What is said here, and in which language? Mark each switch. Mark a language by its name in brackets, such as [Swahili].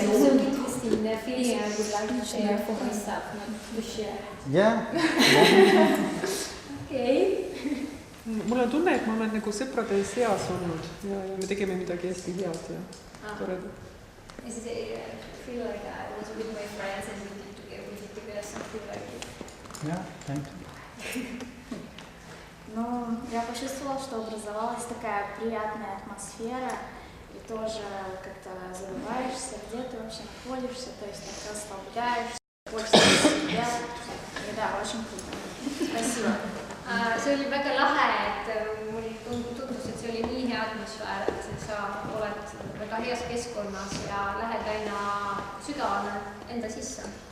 [English] So interesting feeling I would like to share for myself, not to share. Yeah. Okay. [Estonian] Mul on tunne, et ma olen nagu sõprade seas olnud ja me tegime midagi hästi head ja toredat. [English] I feel like I was with my friends and we did together something like it. Yeah, thank you. [Russian] Ну, я почувствовала, что образовалась такая приятная атмосфера, и тоже как-то забываешься, где ты вообще находишься, то есть расслабляешься, больше себя, и да, очень круто. Спасибо. [Estonian] See oli väga lahe, et mul tundus, et see oli nii hea atmosfäär, et sa oled väga heas keskkonnas ja lähed aina sügavale enda sisse.